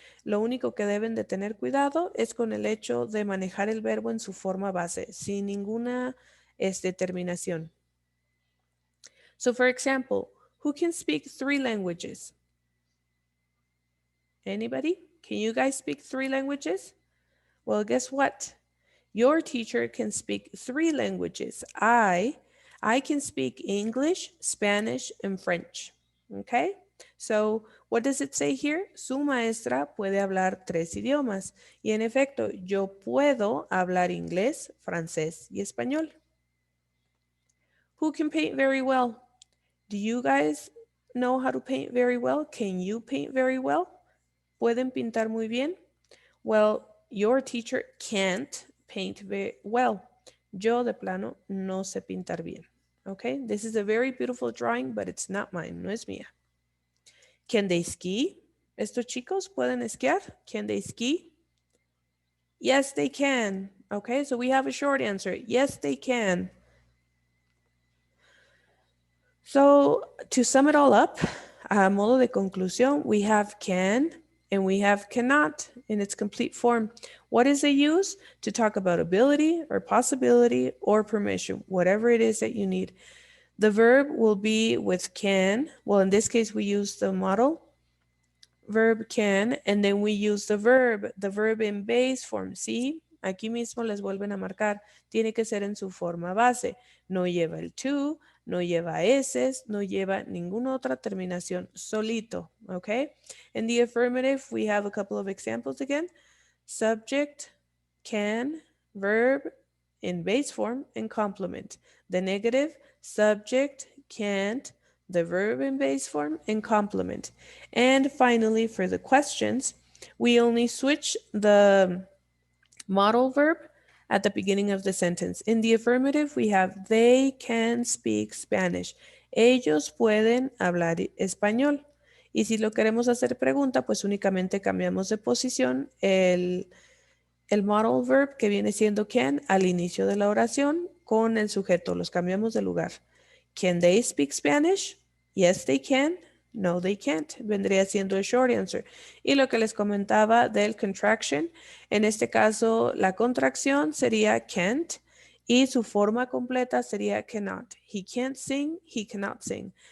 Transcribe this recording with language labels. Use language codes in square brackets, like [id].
[es] Lo único que deben de tener cuidado es con el hecho de manejar el verbo en su forma base, sin ninguna terminación. [en] So for example, who can speak 3 languages? Anybody? Can you guys speak 3 languages? Well, guess what? Your teacher can speak 3 languages. I can speak English, Spanish, and French. Okay? So, what does it say here? [es] Su maestra puede hablar 3 idiomas. Y en efecto, yo puedo hablar inglés, francés y español. [en] Who can paint very well? Do you guys know how to paint very well? Can you paint very well? [es] ¿Pueden pintar muy bien? [en] Well, your teacher can't paint very well. [es] Yo de plano no sé pintar bien. [en] Okay, this is a very beautiful drawing, but it's not mine, [es] no es mía. [en] Can they ski? [es] ¿Estos chicos pueden esquiar? [en] Can they ski? Yes, they can. Okay, so we have a short answer. Yes, they can. So to sum it all up, [es] a modo de conclusión, [en] we have can and we have cannot in its complete form. What is the use? To talk about ability or possibility or permission, whatever it is that you need. The verb will be with can. Well, in this case, we use the model verb can, and then we use the verb in base form. [es] ¿Sí? Aquí mismo les vuelven a marcar. Tiene que ser en su forma base. No lleva el to, no lleva s, no lleva ninguna otra terminación, solito, okay? [en] In the affirmative, we have a couple of examples again. Subject, can, verb in base form, and complement. The negative, subject, can't, the verb in base form, and complement. And finally, for the questions, we only switch the modal verb at the beginning of the sentence. In the affirmative, we have they can speak Spanish. [es] Ellos pueden hablar español. Y si lo queremos hacer pregunta, pues únicamente cambiamos de posición el modal verb que viene siendo can al inicio de la oración con el sujeto. Los cambiamos de lugar. [en] Can they speak Spanish? Yes, they can. No, they can't. [es] Vendría siendo el short answer. Y lo que les comentaba del contraction, en este caso la contracción sería can't y su forma completa sería cannot. [en] He can't sing, he cannot sing.